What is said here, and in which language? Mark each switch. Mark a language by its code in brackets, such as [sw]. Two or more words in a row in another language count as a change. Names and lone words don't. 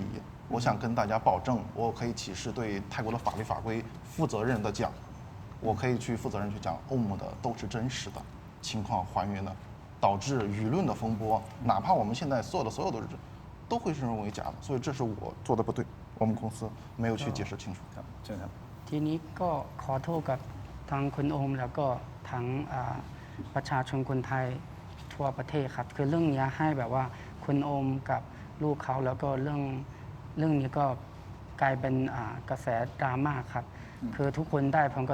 [zh] 我想跟大家保证，我可以起誓对泰国的法律法规负责任的讲，我可以去负责任去讲，欧姆的都是真实的情况还原的，导致舆论的风波，哪怕我们现在所有都会是认为假的，所以这是我做的不对，我们公司没有去解释清楚。 [th] ครับเชิญครับ ทีนี้ก็ขอโทษกับทางคุณโอมแล้วก็ทั้งประชาชนคนไทยทั่วประเทศครับคือเรื่องนี้ให้แบบว่าคุณโอ มกับลูกเขาแล้วก็เรื่องนี้ก็กลายเป็นกระแสดราม่าครับคือทุกคนได้ผลก